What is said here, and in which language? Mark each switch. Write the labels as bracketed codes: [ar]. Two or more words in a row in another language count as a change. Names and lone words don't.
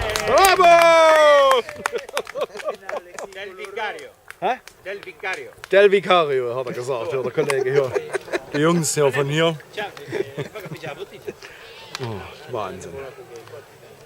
[de] Bravo! Del Vicario. Hä? Del Vicario. Del Vicario, hat er gesagt, ja, der Kollege hier. Die Jungs hier von hier. [it] Ciao, poi capisci la bottiglia. [de] Oh, Wahnsinn.